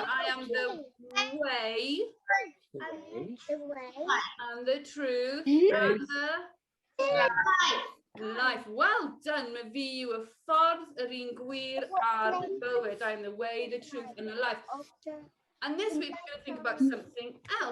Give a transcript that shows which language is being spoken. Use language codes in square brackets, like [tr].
[en] I am the way and the truth and the life. Well done, [cy] Myfi yw y ffordd, yr un gwir a'r bywyd. [en] I am the way, the truth and the life. And this week we're going to think about something else.